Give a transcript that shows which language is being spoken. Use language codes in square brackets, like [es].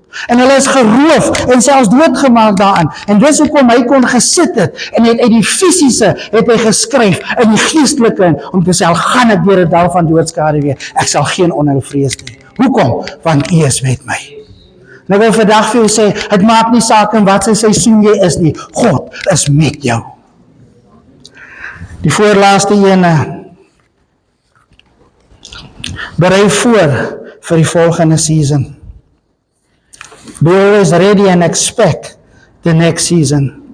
[af] En hulle is geroof en selfs doodgemaak daarin. En dis hoekom hy kon gesit het en het uit die fisiese het hy geskryf in die geestelike om te sê, al gaan ek deur 'n dal van doodskade weer, ek sal geen onheil vrees nie. Hoekom? Want U is met my. En ek wil vandag vir jou sê, het maak nie saak in wat sy seisoen jy is nie, God is met jou. Die voorlaaste ene, berei voor vir die volgende season. [en] Be always ready and expect the next season.